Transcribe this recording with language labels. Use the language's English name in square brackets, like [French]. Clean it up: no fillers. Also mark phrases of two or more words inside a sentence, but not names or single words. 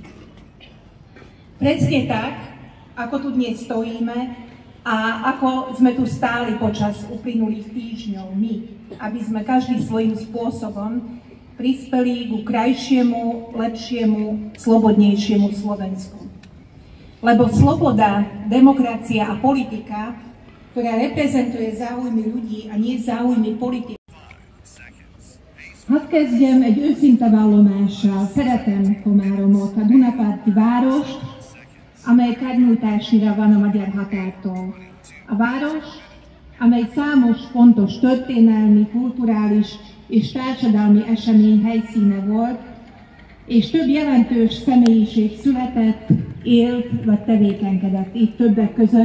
[Slovak] Presne tak, ako tu dnes stojíme a ako sme tu stáli počas uplynulých týždňov my, aby sme každý svojím spôsobom prispeli ku krajšiemu, lepšiemu, slobodnejšiemu Slovensku. Lebo sloboda, demokracia a politika, ktorá reprezentuje záujmy ľudí a nie záujmy politikov. [Hungarian] Hadd kezdjem egy őszinte vallomással. Szeretem Komáromot, a Dunaparti várost, amely kárnyújtásnyira van a magyar határtól. A város, amely számos fontos történelmi, kulturális és társadalmi esemény helyszíne volt, és több jelentős személyiség született, élt vagy tevékenykedett itt többek között.